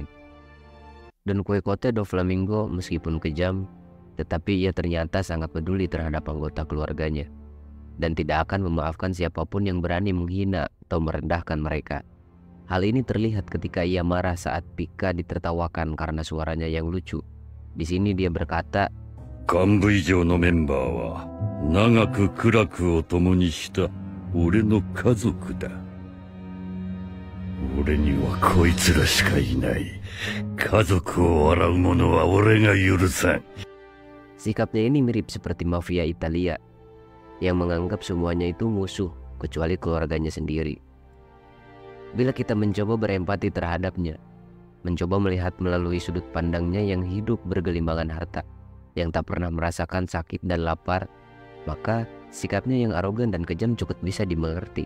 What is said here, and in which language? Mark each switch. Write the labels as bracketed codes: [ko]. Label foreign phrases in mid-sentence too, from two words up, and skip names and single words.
[id] Dan Quixote Doflamingo meskipun kejam, tetapi ia ternyata sangat peduli terhadap anggota keluarganya, dan tidak akan memaafkan siapapun yang berani menghina atau merendahkan mereka. Hal ini terlihat ketika ia marah saat Pika ditertawakan karena suaranya yang lucu. Di sini dia berkata, [ja] "幹部以上のメンバーは長く苦楽を共にした俺の家族だ. 俺にはこいつらしかいない. 家族を笑う者は俺が許さん." [id] Sikapnya ini mirip seperti mafia Italia yang menganggap semuanya itu musuh kecuali keluarganya sendiri. Bila kita mencoba berempati terhadapnya, mencoba melihat melalui sudut pandangnya yang hidup bergelimbangan harta, yang tak pernah merasakan sakit dan lapar, maka sikapnya yang arogan dan kejam cukup bisa dimengerti.